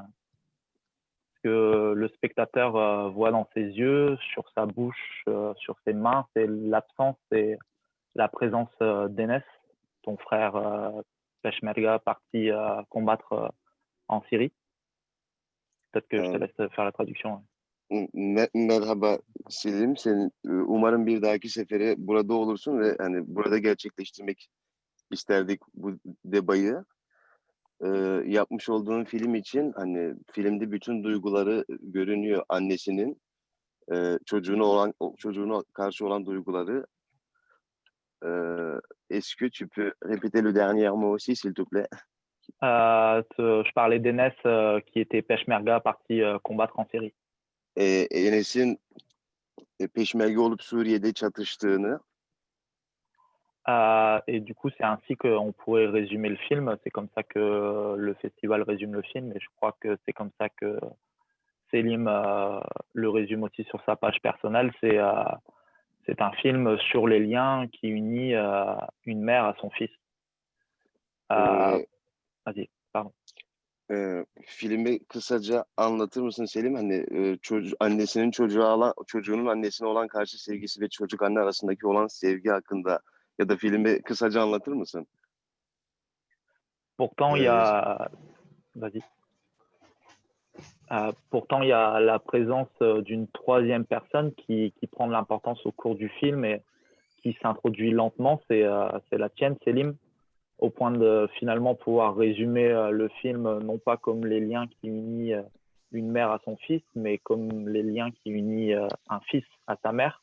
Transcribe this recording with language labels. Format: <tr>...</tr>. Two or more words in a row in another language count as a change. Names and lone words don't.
<fr>Ce que le spectateur voit dans ses yeux, sur sa bouche, sur ses mains, c'est l'absence et la présence d'Enes, ton frère Peshmerga, parti combattre en Syrie. Peut-être que je te laisse faire la traduction.</fr> <tr>Merhaba Selim, umarım bir dahaki sefere burada olursun ve hani burada gerçekleştirmek isterdik bu debayı. Yapmış olduğun film için hani filmde bütün duyguları görünüyor annesinin çocuğuna karşı olan duyguları.</tr> <fr>Est-ce que tu peux répéter le dernier mot aussi, s'il te plaît? Je parlais d'Enes qui était Peshmerga parti combattre en Syrie.</fr> <tr>Enes'in Peşmerge olup Suriye'de çatıştığını.</tr> <fr>Et du coup, c'est ainsi qu'on pourrait résumer le film. C'est comme ça que le festival résume le film. Et je crois que c'est comme ça que Selim le résume aussi sur sa page personnelle. C'est un film sur les liens qui unit une mère à son fils. Vas-y, pardon.</fr> <tr>Filmi kısaca anlatır mısın Selim? Hani annesinin çocuğunun annesine olan karşı sevgisi ve çocuk anne arasındaki olan sevgi hakkında ya da filmi kısaca anlatır mısın?</tr> <fr>Pourtant, il y a... Vas-y. Pourtant, il y a la présence d'une troisième personne qui prend de l'importance au cours du film et qui s'introduit lentement. C'est la tienne, Selim, au point de finalement pouvoir résumer le film, non pas comme les liens qui unissent une mère à son fils, mais comme les liens qui unissent un fils à sa mère.</fr>